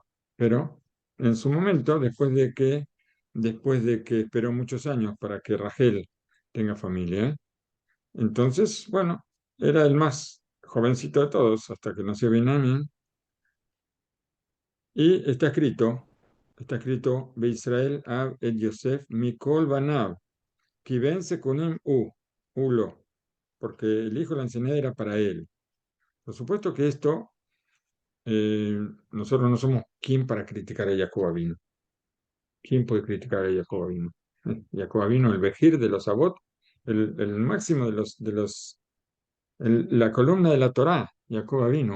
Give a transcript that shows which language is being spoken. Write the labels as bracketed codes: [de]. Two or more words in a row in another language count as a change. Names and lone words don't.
[es] Pero en su momento, después de que esperó muchos años para que Rachel tenga familia, entonces, bueno, era el más jovencito de todos hasta que nació Binyamin. Y está escrito, [he] ישראל אהב את יוסף מכל בניו כי בן זקנים הוא לו, [es] porque el hijo de la ancianidad era para él. Por supuesto que esto nosotros no somos quién para criticar a Jacob Avino. ¿Quién puede criticar a Jacob Avino? Jacob Avino, el Bejir de los Abot, el máximo la columna de la Torá, Jacob Avino.